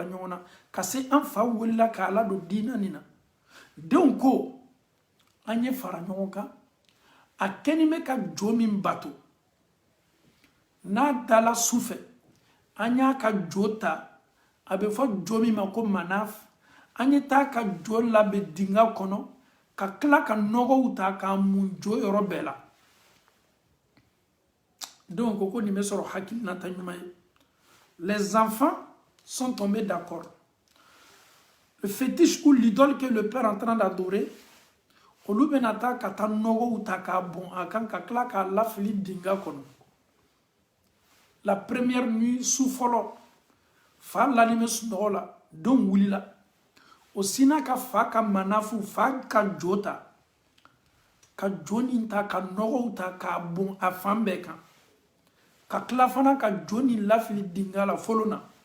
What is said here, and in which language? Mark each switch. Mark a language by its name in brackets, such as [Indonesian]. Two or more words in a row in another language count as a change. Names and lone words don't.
[Bambara] ɲɔgɔn na ka se an fa welela k'a ladon diina nin na denw ko an ye fara ɲɔgɔn kan a kɛni bɛ ka jo min bato n'a dala su fɛ an y'a ka jo ta a bɛ fɔ jo min ma ko Manaf an ye taa ka jo labɛn dinga kɔnɔ ka tila ka nɔgɔw ta k'a mun jo yɔrɔ bɛɛ la denw ko nin bɛ sɔrɔ hakilinata ɲuman ye [French] les enfants sont tombés d'accord le fétiche ou l'idole que le père est en train d'adorer [Bambara] olu bɛna taa ka taa nɔgɔw ta k'a bɔn a kan ka tila k'a lafili dinga kɔnɔ [French] la première nuit [Bambara] su fɔlɔ fa lalen bɛ sunɔgɔ la denw wulila o sina ka fa ka Manafu fa ka jo ta ka jo nin ta ka nɔgɔw ta k'a bɔn a fan bɛɛ kan ka tila fana ka jo nin lafili dinga la fɔlɔ na